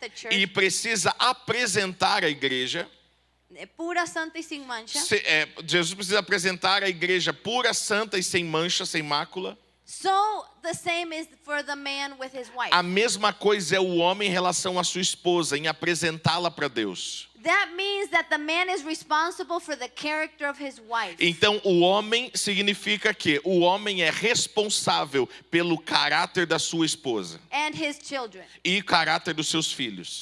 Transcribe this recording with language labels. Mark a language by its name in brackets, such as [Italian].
[Portuguese] e precisa apresentar a igreja, pura, santa e sem mancha. Jesus precisa apresentar a igreja pura, santa e sem mancha, sem mácula. [English] So the same is for the man with his wife. [Portuguese] A mesma coisa é o homem em relação à sua esposa, em apresentá-la para Deus. [English] That means that the man is responsible for the character of his wife. [Portuguese] Então, o homem significa que o homem é responsável pelo caráter da sua esposa [English] And his children. [Portuguese] e caráter dos seus filhos.